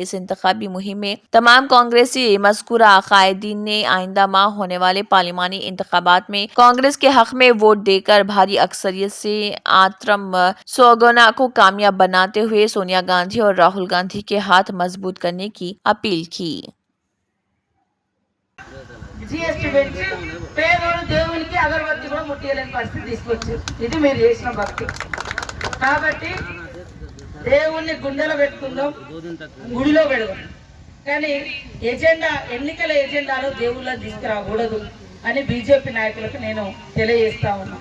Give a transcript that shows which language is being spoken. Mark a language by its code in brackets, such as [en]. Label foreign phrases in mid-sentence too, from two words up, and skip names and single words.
[ur] اس انتخابی مہم میں تمام کانگریسی مذکورہ قائدین نے آئندہ ماہ ہونے والے پارلیمانی انتخابات میں کانگریس کے حق میں ووٹ دے کر بھاری اکثریت سے آترم سوگنا کو کامیاب بناتے ہوئے سونیا گاندھی اور راہل گاندھی کے ہاتھ مضبوط کرنے کی اپیل کی۔ [te] జిఎస్టీ పెంచి పేదోడు దేవునికి అగరబత్తి కూడా ముట్టియలేని పరిస్థితి తీసుకొచ్చారు. ఇది మీరు చేసిన భక్తి. కాబట్టి దేవుణ్ణి గుండెలో పెట్టుకుందాం, గుడిలో పెడదాం. కానీ ఎజెండా, ఎన్నికల ఎజెండాలో దేవుళ్ళని తీసుకురాకూడదు అని బీజేపీ నాయకులకు నేను తెలియజేస్తా ఉన్నా.